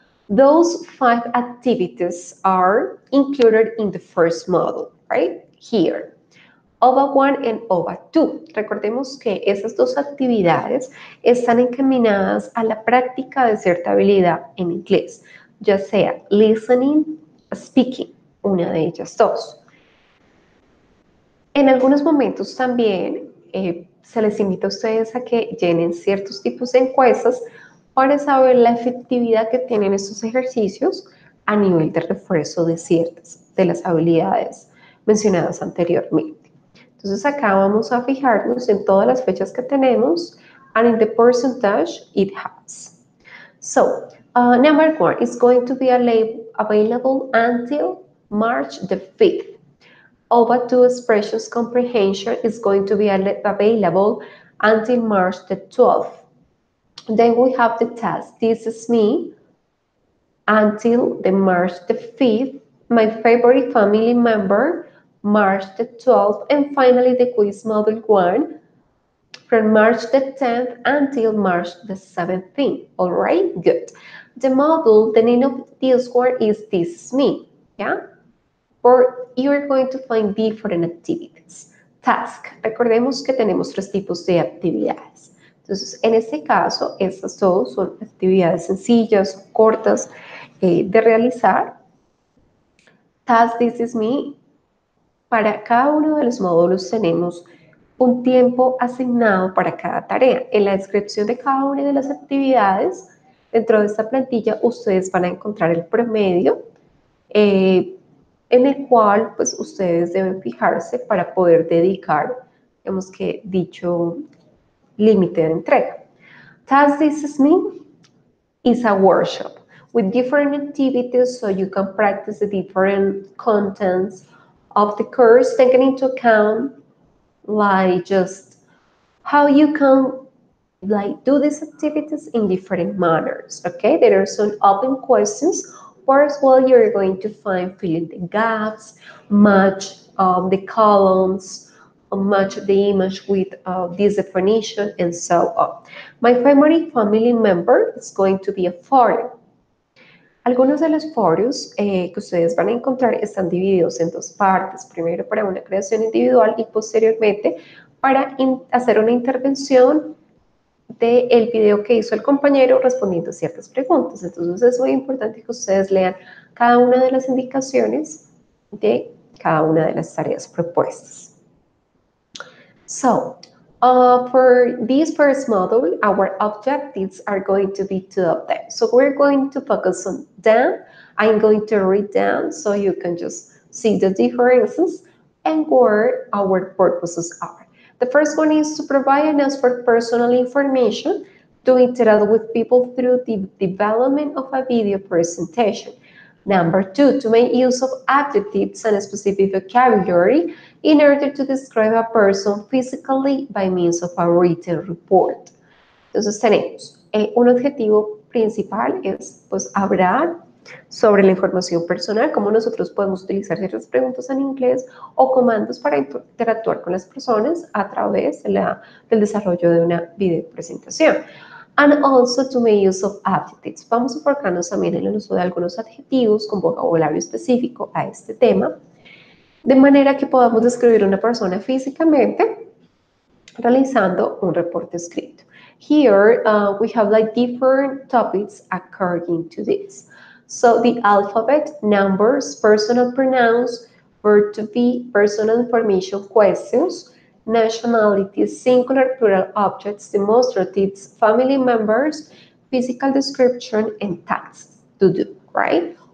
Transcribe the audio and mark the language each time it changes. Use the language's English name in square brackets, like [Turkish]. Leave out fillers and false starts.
[English] Those 5 activities are included in the first module, right? Here. OVA 1 and OVA 2. [Spanish] Recordemos que esas dos actividades están encaminadas a la práctica de cierta habilidad en inglés, ya sea listening, speaking, una de ellas dos. En algunos momentos también se les invita a ustedes a que llenen ciertos tipos de encuestas para saber la efectividad que tienen estos ejercicios a nivel de refuerzo de ciertas de las habilidades mencionadas anteriormente. Entonces acá vamos a fijarnos en todas las fechas que tenemos [English] and in the percentage it has. So, number 1 is going to be available until March the 5th. OVA 2 expressions comprehension is going to be available until March the 12th. Then we have the task, this is me, until the March the 5th, my favorite family member, March the 12th, and finally the quiz module 1 from March the 10th until March the 17th. All right, good. The module, the name of this one is This Is Me, yeah? Or you're going to find different activities. [Spanish] Task. Recordemos que tenemos 3 tipos de actividades. Entonces, en este caso, estas dos son actividades sencillas, cortas de realizar. Task This Is Me. Para cada uno de los módulos tenemos un tiempo asignado para cada tarea. En la descripción de cada una de las actividades, dentro de esta plantilla, ustedes van a encontrar el promedio en el cual pues ustedes deben fijarse para poder dedicar, digamos que dicho límite de entrega. [English] Task This Is Me is a workshop with different activities so you can practice the different contents of the course, taking into account like just how you can like do these activities in different manners, okay? There are some open questions where as well you're going to find fill in the gaps, match the columns, match the image with this definition, and so on. My primary family member is going to be a photo. [Spanish] Algunos de los foros que ustedes van a encontrar están divididos en dos partes, primero para una creación individual y posteriormente para hacer una intervención del video que hizo el compañero respondiendo ciertas preguntas. Entonces es muy importante que ustedes lean cada una de las indicaciones de cada una de las tareas propuestas. [English] So, for this first module, our objectives are going to be two of them. So we're going to focus on them. I'm going to read them so you can just see the differences and where our purposes are. The first one is to provide and ask for personal information, to interact with people through the development of a video presentation. Number two, to make use of adjectives and specific vocabulary in order to describe a person physically by means of a written report. [Spanish] Entonces tenemos un objetivo principal es pues hablar sobre la información personal, cómo nosotros podemos utilizar ciertas preguntas en inglés o comandos para interactuar con las personas a través del desarrollo de una videopresentación. [English] And also to make use of adjectives. [Spanish] Vamos a enfocarnos también en el uso de algunos adjetivos con vocabulario específico a este tema, de manera que podamos describir una persona físicamente realizando un reporte escrito. [English] Here we have like different topics according to this. So the alphabet, numbers, personal pronouns, verb to be, personal information questions, nationalities, singular plural objects, demonstratives, family members, physical description, and tasks to do, right?